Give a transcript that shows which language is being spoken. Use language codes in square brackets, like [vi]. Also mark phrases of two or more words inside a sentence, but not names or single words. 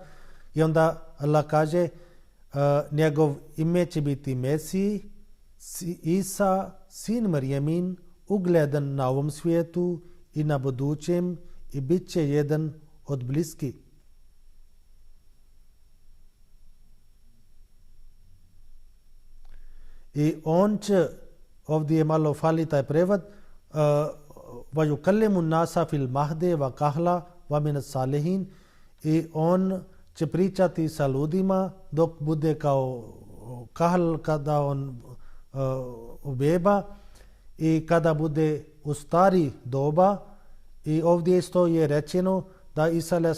[bs] I onda Allah kaže, njegov ime će biti Mesih, Isa, sin Marijemin, ugledan na ovom svijetu i na budućem, i bit će jedan od bliskih. I on će, ovdje malo fali taj prevod, [ar] وَيُكَلِّمُ النَّاسَ فِي الْمَهْدِ وَكَهْلَ وَمِنَ الصَّالِحِينَ. [bs] I on će pričati sa ljudima dok bude kao kahl, kada on beba, i kada bude u stari doba. I ovdje isto je rečeno da Isa a.s.